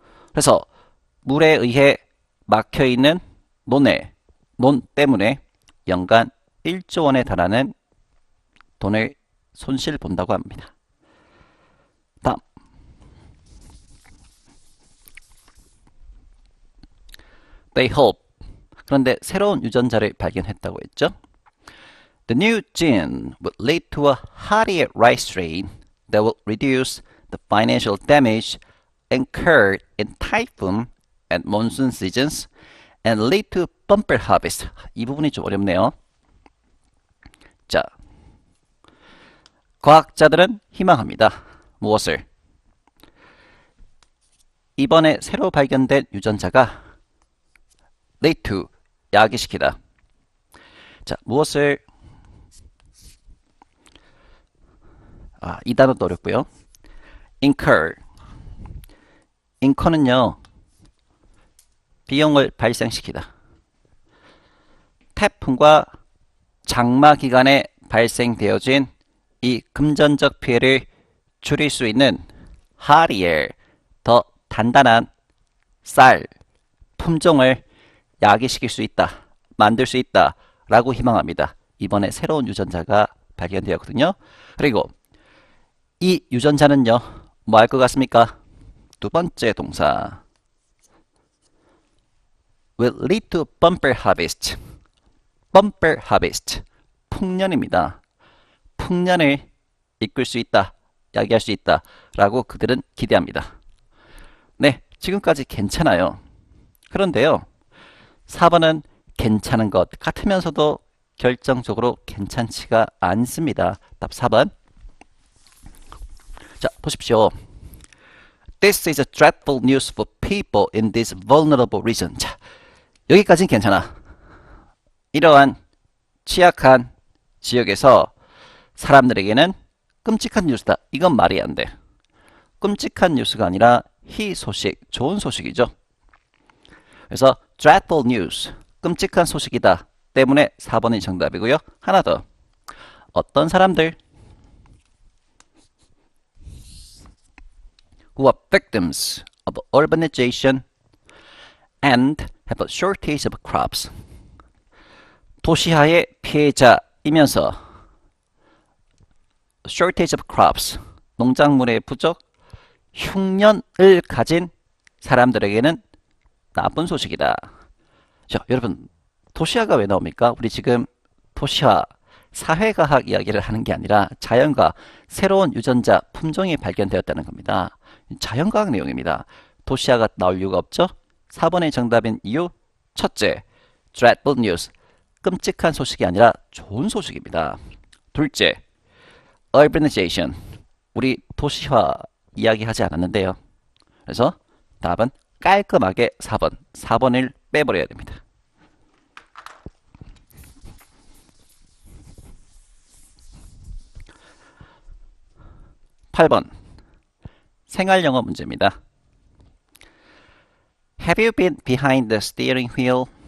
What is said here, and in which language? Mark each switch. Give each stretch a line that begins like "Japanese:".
Korean: 그래서 물에 의해 막혀있는 논 때문에 연간 1조 원에 달하는 돈을 손실 본다고 합니다. 다음.
English: They hope.
Korean: 그런데 새로운 유전자를 발견했다고 했죠.
English: The new gene would lead to a hardier rice strain that will reduce the financial damage incurred in typhoon and monsoon seasons and lead to bumper harvest.
Korean: 이 부분이 좀 어렵네요. 자, 과학자들은 희망합니다. 무엇을? 이번에 새로 발견된 유전자가
English: lead to,
Korean: 야기시키다. 자, 무엇을? 이 단어도 어렵고요. incur. incur는요, 비용을 발생시키다. 태풍과 장마 기간에 발생되어진 이 금전적 피해를 줄일 수 있는 hardier, 더 단단한 쌀, 품종을 야기시킬 수 있다, 만들 수 있다 라고 희망합니다. 이번에 새로운 유전자가 발견되었거든요. 그리고 이 유전자는요, 뭐 할 것 같습니까? 두 번째 동사
English: will lead to bumper harvest. bumper harvest,
Korean: 풍년입니다. 풍년을 이끌 수 있다, 야기할 수 있다 라고 그들은 기대합니다. 네, 지금까지 괜찮아요. 그런데요, 4번은 괜찮은 것 같으면서도 결정적으로 괜찮지가 않습니다. 답 4번. 자, 보십시오.
English: This is a dreadful news for people in this vulnerable region.
Korean: 자, 여기까지는 괜찮아. 이러한 취약한 지역에서 사람들에게는 끔찍한 뉴스다. 이건 말이 안 돼. 끔찍한 뉴스가 아니라 희소식, 좋은 소식이죠. 그래서
English: dreadful news,
Korean: 끔찍한 소식이다 때문에 4번이 정답이고요. 하나 더. 어떤 사람들?
English: who are victims of urbanization and have a shortage of crops.
Korean: 도시화의 피해자이면서
English: shortage of crops,
Korean: 농작물의 부족, 흉년을 가진 사람들에게는 나쁜 소식이다. 자, 여러분, 도시화가 왜 나옵니까? 우리 지금 도시화, 사회과학 이야기를 하는 게 아니라 자연과학, 새로운 유전자 품종이 발견되었다는 겁니다. 자연과학 내용입니다. 도시화가 나올 이유가 없죠? 4번의 정답인 이유, 첫째, dreadful news, 끔찍한 소식이 아니라 좋은 소식입니다. 둘째, urbanization, 우리 도시화 이야기하지 않았는데요. 그래서 답은 깔끔하게 4번, 4번을 빼버려야 됩니다. 8번 생활영어 문제입니다.
English: Have you been behind the steering wheel?